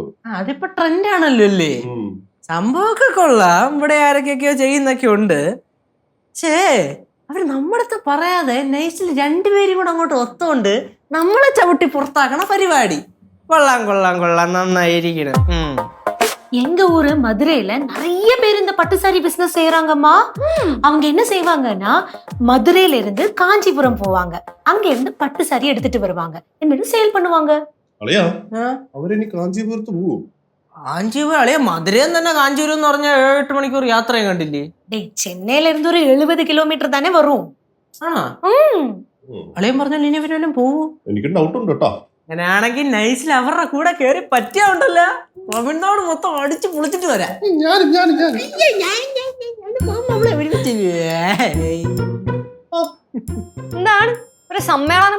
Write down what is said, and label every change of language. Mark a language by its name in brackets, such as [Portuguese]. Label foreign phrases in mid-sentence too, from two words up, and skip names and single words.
[Malayalam] അതിപ്പോ ട്രെൻഡ് ആണല്ലോ അല്ലേ? സംഭവമൊക്കെ കൊള്ളാം. ഇവിടെ ആരൊക്കെയൊക്കെയോ ചെയ്യുന്നൊക്കെ ഉണ്ട്. ഛേ, അവര് നമ്മളടുത്ത് പറയാതെ നൈസിൽ രണ്ടുപേരും കൂടെ അങ്ങോട്ട് ഒത്തോണ്ട് നമ്മളെ ചവിട്ടി പുറത്താക്കണ പരിപാടി. കൊള്ളാം കൊള്ളാം കൊള്ളാം, നന്നായിരിക്കണം. [Tamil] எங்க ஊரு மதுரையில நிறைய பேர் இந்த பட்டு சாரி பிசினஸ் செய்யறாங்கம்மா. அவங்க என்ன செய்வாங்கன்னா மதுரையில இருந்து காஞ்சிபுரம் போவாங்க, அங்க இருந்து பட்டு சாரி எடுத்துட்டு வருவாங்க, എന്നിട്ട് சேல் பண்ணுவாங்க. [Malayalam] അളിയാ അവരിനി കാഞ്ചീപുരത്ത് പോകും. കാഞ്ചീപുരം അളിയ? മധുരയിൽ തന്നെ കാഞ്ചീപുരം എന്ന് പറഞ്ഞാൽ 7-8 മണിക്കൂർ യാത്രയും കണ്ടില്ലേ? [Tamil] டேய் சென்னையில இருந்து ஒரு 70 കിലോമീറ്റർ தானே வரும். [Malayalam] ആണോ? അളിയൻ പറഞ്ഞാൽ ഇനി വരും പോവൂ? എനിക്ക് ഡൗട്ട് ഉണ്ട് കേട്ടോ. അങ്ങനെയാണെങ്കിൽ നൈസിൽ അവരുടെ കൂടെ കേറി പറ്റിയാണ്ടല്ലോ തമിഴ്നാട് മൊത്തം അടിച്ചു പൊളിച്ചിട്ട് വരാം. എന്താണ് ഒരു സമ്മേളനം?